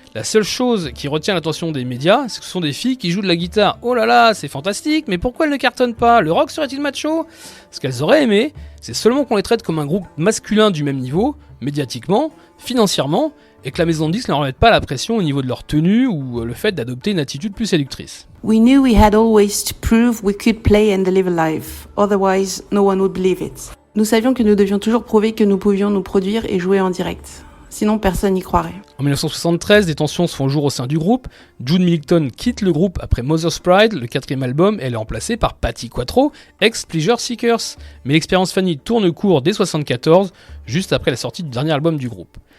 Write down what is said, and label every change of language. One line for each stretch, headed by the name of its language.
French: La seule chose qui retient l'attention des médias, c'est que ce sont des filles qui jouent de la guitare. Oh là là, c'est fantastique, mais pourquoi elles ne cartonnent pas? Le rock serait-il macho? Ce qu'elles auraient aimé, c'est seulement qu'on les traite comme un groupe masculin du même niveau, médiatiquement, financièrement, et que la maison de disques ne leur mette pas la pression au niveau de leur tenue ou le fait d'adopter une attitude plus séductrice.
English: We knew we had always to prove we could play and deliver live, otherwise no one would believe it.
French: Nous savions que nous devions toujours prouver que nous pouvions nous produire et jouer en direct. Sinon personne n'y croirait. En 1973, des tensions se font jour au sein du groupe. June Millington quitte le groupe après Mother's Pride, le 4e album, et elle est remplacée par Patty Quattro, ex-Pleasure Seekers. Mais l'expérience Fanny tourne court dès 1974, juste après la sortie du dernier album du groupe.